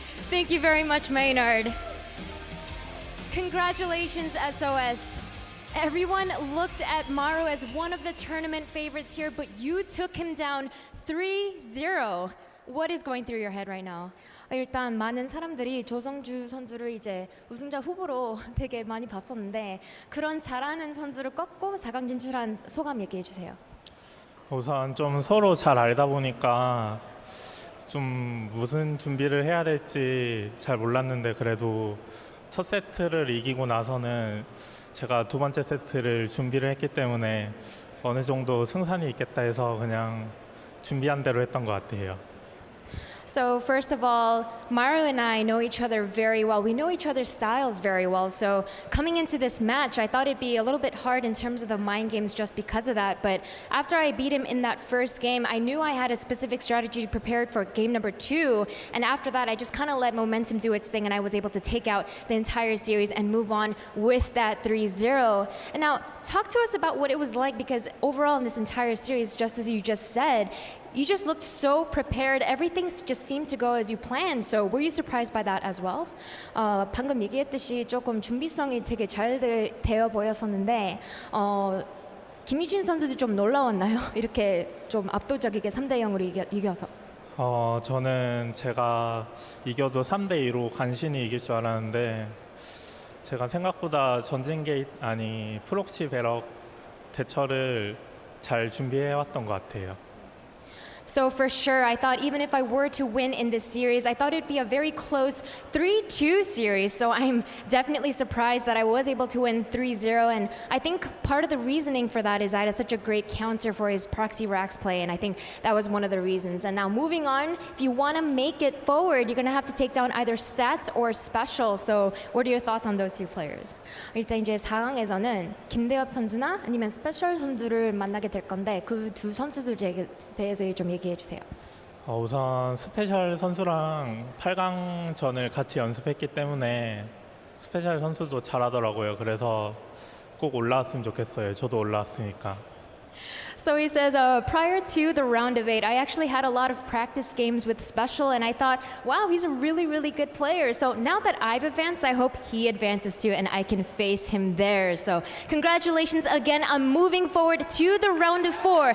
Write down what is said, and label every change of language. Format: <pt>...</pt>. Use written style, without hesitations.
<en>Thank you very much, Maynard. Congratulations, SOS. Everyone looked at Maru as one of the tournament favorites here, but you took him down 3-0. What is going through your head right now?</en> <ko>일단 많은 사람들이 조성주 선수를 이제 우승자 후보로 되게 많이 봤었는데 그런 잘하는 선수를 꺾고 4강 진출한 소감 얘기해 주세요. 우선 좀 서로 잘 알다 보니까 좀 무슨 준비를 해야 될지 잘 몰랐는데 그래도 첫 세트를 이기고 나서는 제가 두 번째 세트를 준비를 했기 때문에 어느 정도 승산이 있겠다 해서 그냥 준비한 대로 했던 것 같아요.</ko> <en>So first of all, Maru and I know each other very well. We know each other's styles very well. So coming into this match, I thought it'd be a little bit hard in terms of the mind games just because of that. But after I beat him in that first game, I knew I had a specific strategy prepared for game number 2. And after that, I just kind of let momentum do its thing, and I was able to take out the entire series and move on with that 3-0. And now, talk to us about what it was like, because overall in this entire series, just as you just said, you just looked so prepared. Everything just seemed to go as you planned. So were you surprised by that as well?</en> <ko>방금 얘기했듯이 조금 준비성이 되게 잘 되어 보였었는데 김유진 선수도 좀 놀라웠나요? 이렇게 좀 압도적이게 3대0으로 이겨서. 저는 제가 이겨도 3대2로 간신히 이길 줄 알았는데 제가 생각보다 전진 게이트 프록시 배럭 대처를 잘 준비해왔던 것 같아요.</ko> <en>So for sure, I thought even if I were to win in this series, I thought it'd be a very close 3-2 series. So I'm definitely surprised that I was able to win 3-0. And I think part of the reasoning for that is I had such a great counter for his proxy racks play. And I think that was one of the reasons. And now moving on, if you want to make it forward, you're going to have to take down either stats or special. So what are your thoughts on those two players?</en> <ko>일단 이제 4강에서는 김대엽 선수나 아니면 스페셜 선수를 만나게 될 건데 그 두 선수들에 대해서 좀 얘기해 주세요. 우선 스페셜 선수랑 8강전을 같이 연습했기 때문에 스페셜 선수도 잘하더라고요. 그래서 꼭 올라왔으면 좋겠어요. 저도 올라왔으니까.</ko> <en>So he says, prior to the round of 8, I actually had a lot of practice games with Special, and I thought, wow, he's a really, really good player. So now that I've advanced, I hope he advances too, and I can face him there. So congratulations again on moving forward to the round of 4.</en>